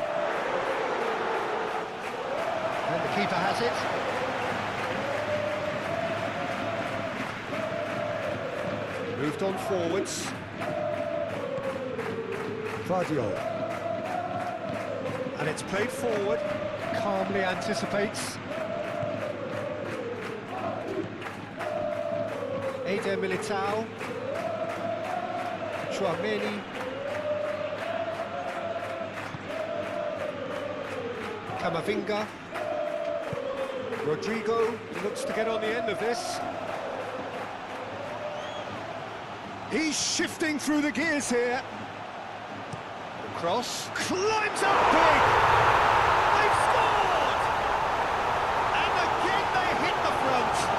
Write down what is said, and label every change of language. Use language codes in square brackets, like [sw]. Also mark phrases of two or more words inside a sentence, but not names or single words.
[en] And the keeper has it. Moved on forwards. Vardio. And it's played forward. Calmly anticipates. Eder Militao. Chouameni. Camavinga. Rodrigo looks to get on the end of this. He's shifting through the gears here. The cross climbs up big. They've scored! And again they hit the front.